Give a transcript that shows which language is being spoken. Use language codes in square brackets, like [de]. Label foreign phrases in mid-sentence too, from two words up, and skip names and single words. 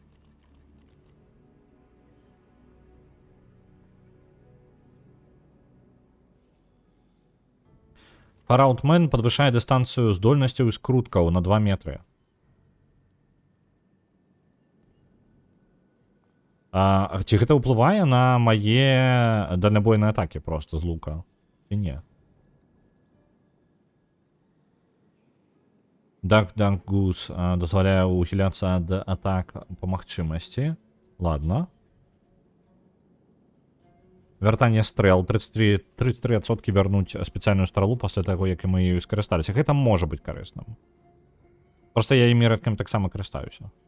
[be] Фараутмен падвышае дыстанцыю здольнасцяў і скруткаў на 2 метры. Ці гэта ўплывае на мае дальнабойныя атакі просто з лука? Ці не? Dark Goose дазваляе ухіляцца ад атак па магчымасці. Ладно. Вяртанне стрэл. 33% вярнуць спецыяльную стрэлу пасля таго, як мы ёй скарысталіся. Гэта можа быць карысным. Проста я імі рэдкім таксама карыстаюся.